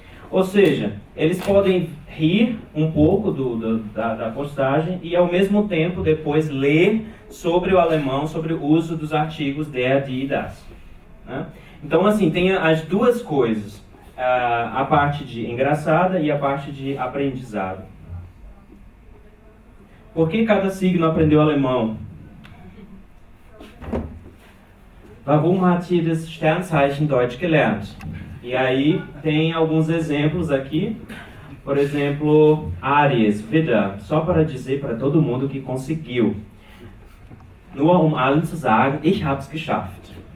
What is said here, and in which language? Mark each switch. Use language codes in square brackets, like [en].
[pt] Ou seja, eles podem rir um pouco da postagem e ao mesmo tempo depois ler sobre o alemão, sobre o uso dos artigos der, die, das. Né? Então assim, tem as duas coisas, a parte de engraçada e a parte de aprendizado. Por que cada signo aprendeu alemão? [de] Warum hat jedes Sternzeichen Deutsch gelernt? [pt] E aí tem alguns exemplos aqui. Por exemplo, Aries, Widder, só para dizer para todo mundo que conseguiu. [de] Nur um allen zu sagen, ich hab's geschafft.